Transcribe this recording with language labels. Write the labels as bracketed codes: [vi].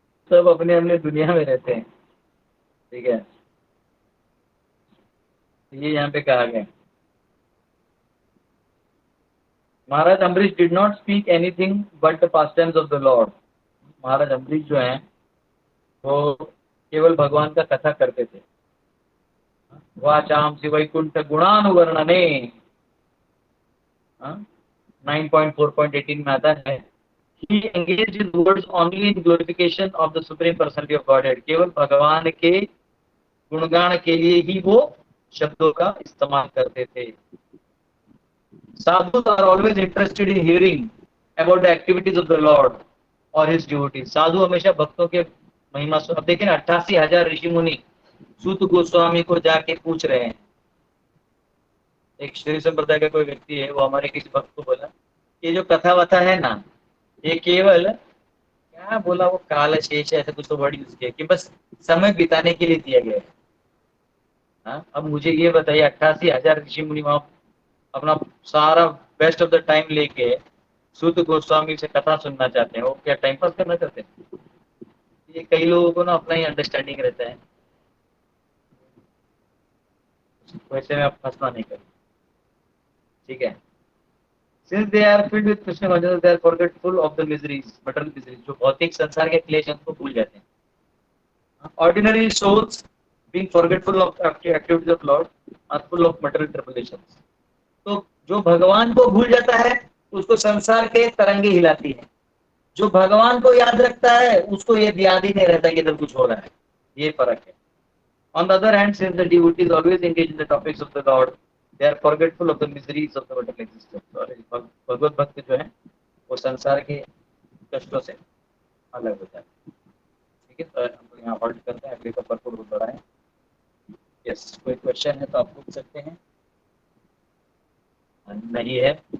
[hi] सब अपने अपने दुनिया में रहते हैं। ठीक है, ये यहाँ पे कहा गया, महाराज Ambarish [en] Did not speak anything but the pastimes of the lord. [hi] महाराज अम्बरीश जो हैं वो केवल भगवान का कथा करते थे। [sa] वाचाम वैकुंठ गुणानुवर्णने [en] 9.4.18 [hi] में आता है, [en] He engaged his words only in glorification of the supreme personality of Godhead. [hi] केवल भगवान के गुणगान के लिए ही वो शब्दों का इस्तेमाल करते थे। [en] Sadhus are always interested in hearing about the activities of the Lord or his devotees. [hi] साधु हमेशा भक्तों के महिमा सुन। अब देखिए ना, 88,000 ऋषि मुनि सूत गोस्वामी को जाके पूछ रहे हैं। एक श्री संप्रदाय का कोई व्यक्ति है, वो हमारे किसी भक्त को बोला ये जो कथा वथा है ना, ये केवल क्या बोला वो काल शेष ऐसा कुछ तो वर्ड यूज किया कि बस समय बिताने के लिए दिया गया है। हाँ, अब मुझे ये बताइए 88,000 ऋषि मुनि वहां अपना सारा बेस्ट ऑफ द टाइम लेके सूत गोस्वामी से कथा सुनना चाहते हैं, वो क्या टाइम पास करना चाहते हैं? ये कई लोगों को ना अपना ही अंडरस्टैंडिंग रहता है, वैसे में आप फंसना नहीं करें, ठीक है। [en] since they are filled with Krishna consciousness, they are forgetful of the miseries, material miseries, [hi] जो भौतिक संसार के क्लेश हैं उनको भूल जाते हैं। [en] Ordinary souls being forgetful of the activities of Lord are full of material tribulations। [hi] तो जो भगवान को भूल जाता है उसको संसार के तरंगे हिलाती है, जो भगवान को याद रखता है उसको ये याद ही नहीं रहता कि इधर कुछ हो रहा है, ये फर्क है। [en] On the other hand, since the devotee is always engaged in the topics of the Lord, they are forgetful of the miseries of the material existence। [hi] और भगवत भक्त जो है वो संसार के कष्टों से अलग होता है, ठीक है। तो हम लोग यहाँ हॉल्ट करते हैं, अगले का भरपूर बहुत बड़ा है। यस, कोई क्वेश्चन है तो आप पूछ सकते हैं, नहीं है।